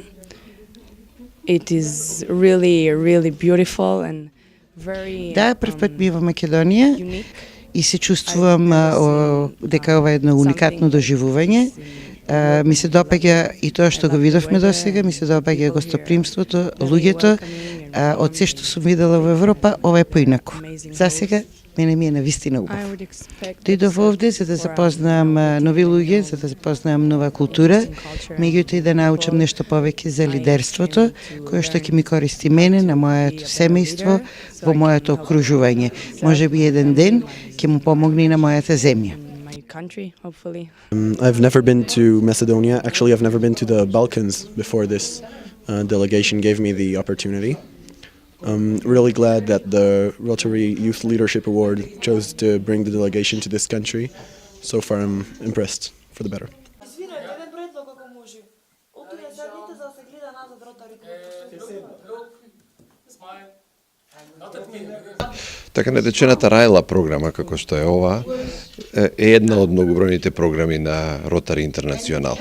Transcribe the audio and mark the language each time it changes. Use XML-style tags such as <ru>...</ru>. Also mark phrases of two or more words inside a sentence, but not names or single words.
<en>It is really, really beautiful and very</en> <mk>Да, прв пат ми е во Македонија</mk> <en>unique.</en> <mk>и се чувствувам дека ова е едно уникатно доживување. Ми се допаѓа и тоа што го видовме досега, ми се допаѓа гостопримството, луѓето. Од се што сум видела во Европа, ова е поинаку. Засега мене ми е навистина убав. Дојдов овде за да запознам нови луѓе, за да запознам нова култура, меѓуто и да научам нешто повеќе за лидерството, кое што ќе ми користи мене, на моето семејство, во моето окружување. Може би еден ден ќе му помогне и на мојата земја.</mk> <en>I've never been to Macedonia. Actually, I've never been to the Balkans before this delegation gave me the opportunity. I'm really glad that the Rotary Youth Leadership Award chose to bring the delegation to this country. So far, I'm impressed for the better.</en> <mk>Така наречената Рајла програма, како што е ова, е една од многобројните програми на Ротари Интернационал.</mk>